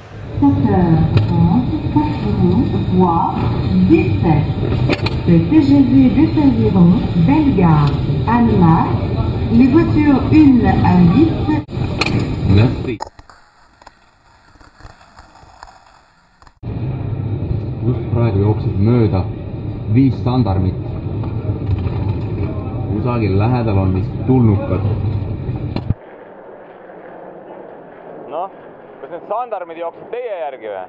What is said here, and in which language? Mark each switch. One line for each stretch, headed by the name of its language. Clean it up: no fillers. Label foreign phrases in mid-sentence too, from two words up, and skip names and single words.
French: 7h30, 4 voire 17. Le TGV desserviront Bellegarde, Annemasse, les voitures 1 à 8.
Estonian: Nätti. Just praegu jooksid mööda 5 sandarmit. Kusagil lähedal on vist tulnukad. Noh, kas need sandarmid jooksid teie järgi või?